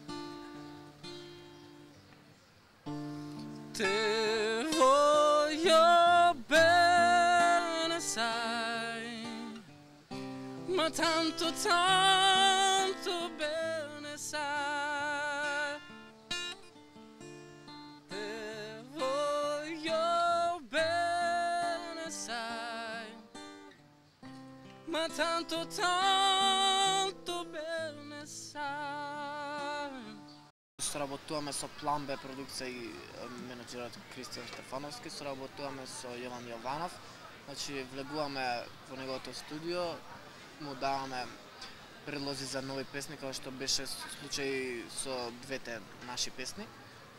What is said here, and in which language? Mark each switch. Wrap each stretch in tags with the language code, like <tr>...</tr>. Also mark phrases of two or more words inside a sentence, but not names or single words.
<nap>Te voglio bene, sai, ma tanto, tanto bene, sai. Te voglio bene, sai, ma tanto, tanto bene, sai.</nap> <mk>Соработуваме со План Б продукција и менеджерот Кристијан Стефановски, соработуваме со Јован Јованов. Значи влегуваме во неговото студио, му даваме предлози за нови песни, како што беше случај со двете наши песни.</mk>